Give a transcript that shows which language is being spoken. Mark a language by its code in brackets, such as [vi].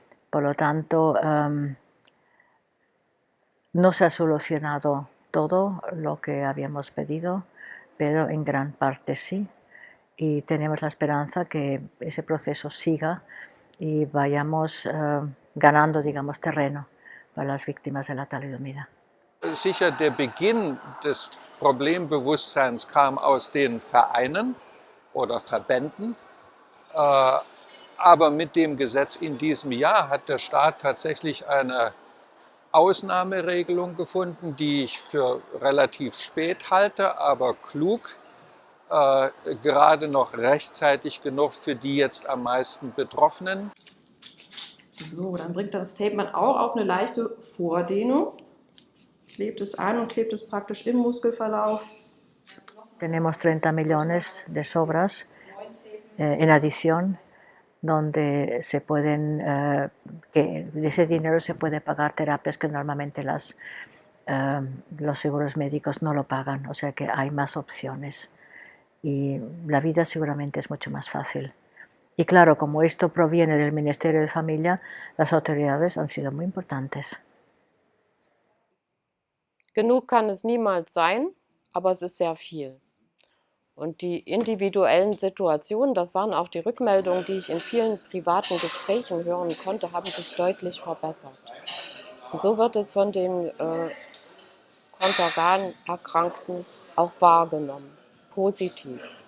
[es] Por lo tanto, no se ha solucionado todo lo que habíamos pedido, pero en gran parte sí. Y tenemos la esperanza que ese proceso siga y vayamos ganando, digamos, terreno para las víctimas de la talidomida. [de] Sicher, der Beginn des Problembewusstseins kam aus den Vereinen oder Verbänden, aber mit dem Gesetz in diesem Jahr hat der Staat tatsächlich eine Ausnahmeregelung gefunden, die ich für relativ spät halte, aber klug, gerade noch rechtzeitig genug für die jetzt am meisten Betroffenen. So, dann bringt das Tape man auch auf eine leichte Vordehnung, klebt es an und klebt es praktisch im Muskelverlauf. [es] Tenemos 30 millones de sobras en adición, donde se pueden, que de ese dinero se puede pagar terapias que normalmente las los seguros médicos no lo pagan, o sea que hay más opciones y la vida seguramente es mucho más fácil. Y claro, como esto proviene del Ministerio de Familia, las autoridades han sido muy importantes. [de] Genug kann es niemals sein, aber es ist sehr viel. Und die individuellen Situationen, das waren auch die Rückmeldungen, die ich in vielen privaten Gesprächen hören konnte, haben sich deutlich verbessert. Und so wird es von den Kontergan-Erkrankten auch wahrgenommen, positiv.